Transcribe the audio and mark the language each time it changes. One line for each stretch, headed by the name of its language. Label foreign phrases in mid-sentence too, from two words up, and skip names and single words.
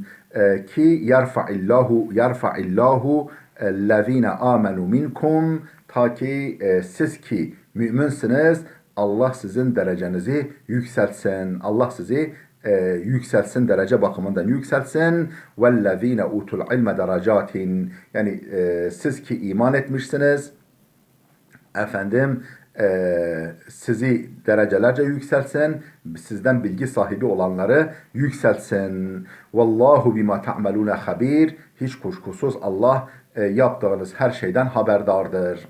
Arabic: Ki يرفع الله الذين آمنوا منكم.
Turkish: Ta ki siz ki müminsiniz, Allah sizin derecenizi yükseltsin. Allah sizi yükseltsin, derece bakımından yükseltsin.
Arabic: وَالَّذ۪ينَ اُوتُوا الْعِلْمَ دَرَجَاتٍ.
Turkish: Yani siz ki iman etmişsiniz, efendim sizi derecelerce yükseltsin, sizden bilgi sahibi olanları yükseltsin.
Arabic: والله بما تعملون خبير.
Turkish: Hiç kuşkusuz Allah yaptığınız her şeyden haberdardır.